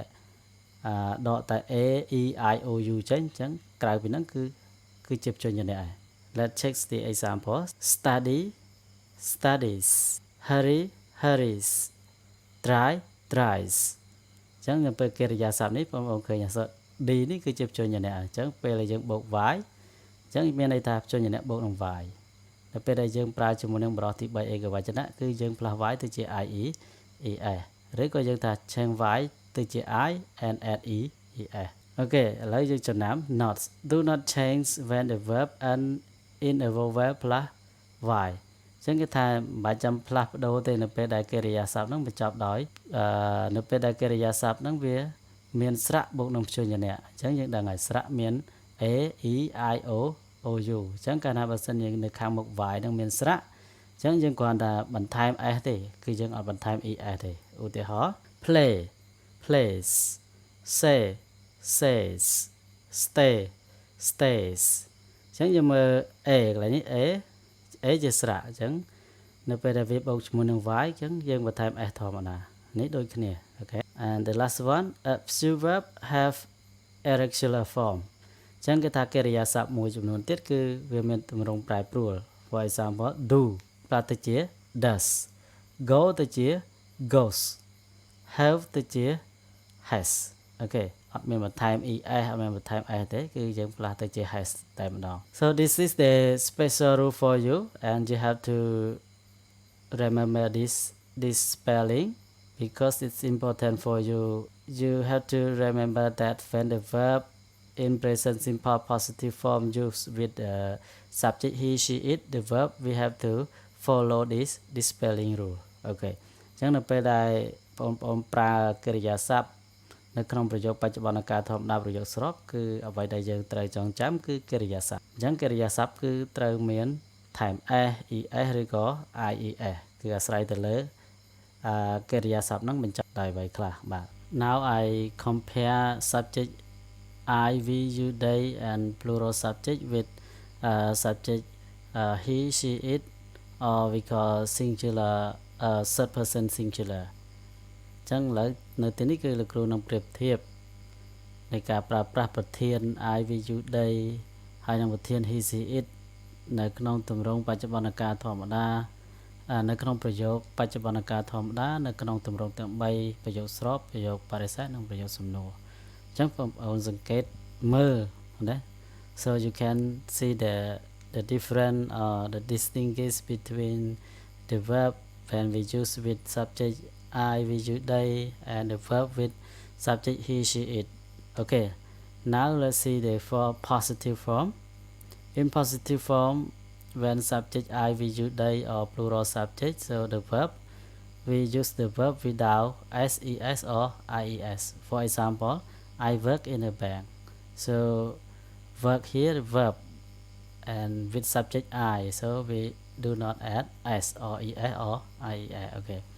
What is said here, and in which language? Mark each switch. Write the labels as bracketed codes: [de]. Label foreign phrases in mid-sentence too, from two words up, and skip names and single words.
[km] a e i o u ចេញអញ្ចឹងក្រៅពីហ្នឹងគឺជាព្យញ្ជនៈហើយ [en] Let's check the example study studies hurry hurries try tries [km] អញ្ចឹងនៅពេលកិរិយាសព្ទនេះបងប្អូនឃើញអក្សរ d នេះគឺជាព្យញ្ជនៈអញ្ចឹងពេលដែលយើងបូក y អញ្ចឹងមានន័យថាព្យញ្ជនៈ បូកនឹង y នៅពេលដែលយើងប្រើជាមួយនឹងបរិបទទី3ឯកវចនៈគឺយើងផ្លាស់ y ទៅជា ie es ឬក៏យើងថា [en] change y [km] ទៅជា [en] I and add es [km] អូ ខេឥឡូវយើងចំណាំ [en] not do not change when the verb end in a vowel plus y [km] អញ្ចឹងគេថាមិនបាច់ចាំផ្លាស់ប្ដូ រទេនៅពេលដែលកិរិយាសព្ទហ្នឹងបញ្ចប់ដោយនៅពេលដែលកិរិយាសព្ទហ្នឹងវាមានស្រៈបូកនឹងព្យញ្ជនៈអញ្ចឹងយើងដឹងហើយស្រៈមាន a e i o o u អញ្ចឹងកាលណាបើសិនយើងនៅខាងមុខ y ហ្នឹងមានស្រៈអញ្ចឹងយើងគ្រាន់តែបន្ថែម s ទេគឺយើងអត់បន្ថែម es ទេឧទាហរណ៍ [en] play plays say says stay stays [km] អញ្ចឹងយើងមើល a កន្លែងនេះ a ជាស្រៈអញ្ចឹងនៅពេលដែលវាបូកជាមួយនឹង y អញ្ចឹងយើងបន្ថែម s ធម្មតានេះដូចគ្នាអូ [en] ខេ and the last one a few verb have irregular form [km] អញ្ចឹងគេថាកិរិយាសព្ទមួយចំនួន ទៀតគឺវាមានទម្រង់ប្រែប្រួល [en] For example do ផ្លាស់ទៅជា does go ទៅជា goes have ទៅជា has [km] អូខេអត់មានបន្ថែម es អត់មានបន្ថែម s ទេគឺយើងផ្លាស់ទៅជា has តែម្ដង [en] So this is the special rule for you and you have to remember this spelling because it's important for you you have to remember that when the verb in present simple positive form used with the subject he she it the verb we have to follow this spelling rule [km] អូខេអញ្ចឹងនៅពេលដែលបងប្អូនប្រើកិរិយាសព្ទនៅក្នុងប្រយោគបច្ចុប្បន្នកាលធម្មតាប្រយោគស្របគឺអ្វីដែលយើងត្រូវចងចាំគឺកិរិយាសព្ទអញ្ចឹងកិរិយាសព្ទគឺត្រូវមានថែម s es ឬក៏ ies គឺអាស្រ័យ ទៅលើកិរិយាសព្ទហ្នឹងបញ្ចប់ដោយអ្វីខ្លះបាទ [en] Now I compare subject I we you they and plural subject with subject he she it or we call singular third person singular [km] ចឹងឥឡូវនៅទីនេះគឺលោកគ្រូនឹងប្រៀបធៀបនៃការប្រើប្រាស់ប្រធាន [en] I we you they [km] ហើយនឹងប្រធាន [en] he she it [km] នៅក្នុងទម្រង់បច្ចុប្បន្នកាលធម្មតានៅក្នុងប្រយោគបច្ចុប្បន្នកាលធម្មតានៅក្នុងទម្រង់ទាំង3ប្រយោគស្របប្រយោគបរិសេធនិង ប្រយោគសំណួរអញ្ចឹងបងប្អូនសង្កេតមើលណា [en] So you can see the different the distinguish between the verb when we use with subject I we you they and the verb with subject he she it okay now let's see the for positive form in positive form when subject I we you they or plural subject so the verb we use the verb without ses or ies for example I work in a bank so work here verb and with subject I so we do not add s or es or ies okay